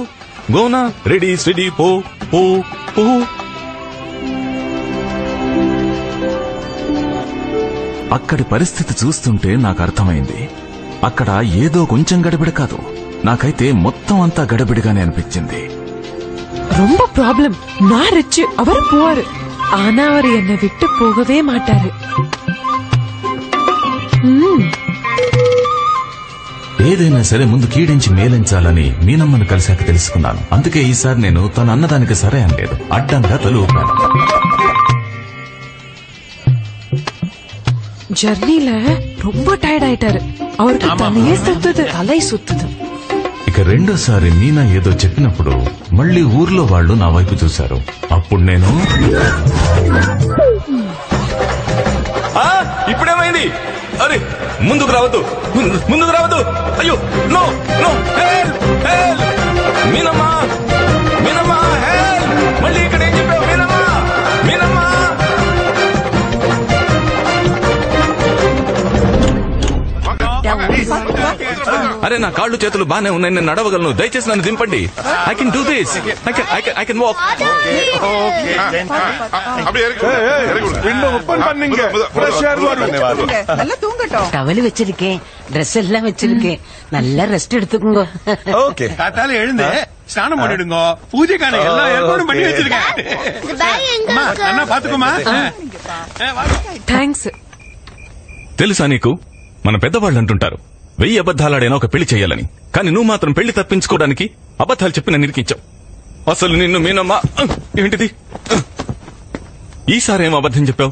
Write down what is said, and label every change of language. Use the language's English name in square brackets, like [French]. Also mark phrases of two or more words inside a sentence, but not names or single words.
[Telugu] గోనా, [English] ready steady [Telugu] పో పో పో. అక్కడి పరిస్థితి చూస్తుంటే నాకు అర్థమైంది. అక్కడ ఏదో కొంచెం గడబిడ కాదు, నాకైతే మొత్తం అంతా గడబిడిగానే అనిపించింది. [Tamil] ரொம்ப ப்ராப்ளம். நான் ரிச், அவர் புவர். ஆனா அவர் என்னை விட்டு போகவே மாட்டாரு. [Telugu] ఏదైనా సరే ముందు కీడించి మేలించాలని మీనమ్మను కలిశాక తెలుసుకున్నాను. అందుకే ఈసారి నేను తను అన్నదానికి సరే అనలేదు, అడ్డంగా తలు ఊపాను. [Tamil] ஜர்னில ரொம்ப டயர்ட் ஆயிட்டாரு. அவருக்கு தலையே சுத்துது, தலை சுத்துது. [Telugu] ఇక రెండోసారి మీనా ఏదో చెప్పినప్పుడు మళ్లీ ఊర్లో వాళ్ళు నా వైపు చూశారు. అప్పుడు నేను ఇప్పుడేమైంది? అరే ముందుకు రావద్దు, ముందుకు రావద్దు. అయ్యో [English] no no, help help. [Telugu] మీనమ్మా మీనమ్మా హెల్ప్. మళ్ళీ ఇక్కడ ఏం చెప్పావు? మీనమ్మా మీనమ్మా. అరే నా కాళ్ళు చేతులు బానే ఉన్నాయి, నేను నడవగలను. దయచేసి నన్ను దింపండి. [English] I can do this. I can walk. [Tamil] டவல் வச்சிருக்கேன், ட்ரெஸ் எல்லாம் வச்சிருக்கேன். நல்லா ரெஸ்ட் எடுத்துக்கோங்க. ஓகே, காத்தால எழுந்து ஸ்நானம் பண்ணிடுங்க. பூஜைக்கான எல்லா ஏற்பாடும் பண்ணி வச்சிருக்கேன். அண்ணா பாத்துக்கோமா. [Telugu] థ్యాంక్స్. తెలుసా నీకు, మన పెద్దవాళ్ళు అంటుంటారు 1000 అబద్ధాలాడైనా ఒక పెళ్లి చేయాలని. కానీ నువ్వు మాత్రం పెళ్లి తప్పించుకోవడానికి అబద్ధాలు చెప్పి నన్ను ఇరికించావు. అసలు నిన్ను మీనమ్మా. ఏంటిది? ఈసారి ఏం అబద్ధం చెప్పావు?